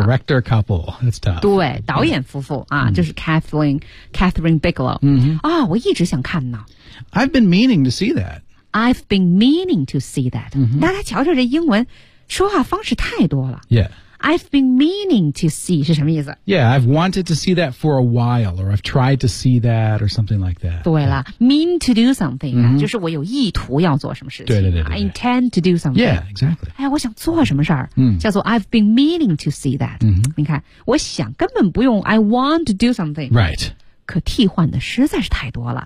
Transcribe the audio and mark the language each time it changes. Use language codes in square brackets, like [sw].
[en] Director couple, that's tough. [zh] 对导演夫妇、mm-hmm. 啊就是 Catherine Bigelow.、 Mm-hmm. 哦我一直想看呢。 [en] I've been meaning to see that. I've been meaning to see that.、 Mm-hmm. [zh] 大家瞧瞧这英文说话方式太多了。 [en] Yeah. I've been meaning to see [zh] 是什么意思 [en] Yeah, I've wanted to see that for a while, or I've tried to see that, or something like that. 对了、yeah. mean to do something,、mm-hmm. [zh] 就是我有意图要做什么事情。对对 对, 对。 [en] I intend to do something. Yeah, exactly. [zh] 哎，我想做什么事儿、mm-hmm. 叫做 [en] I've been meaning to see that.、 Mm-hmm. [zh] 你看我想根本不用 I want to do something. [en] Right. [zh] 可替换的实在是太多了。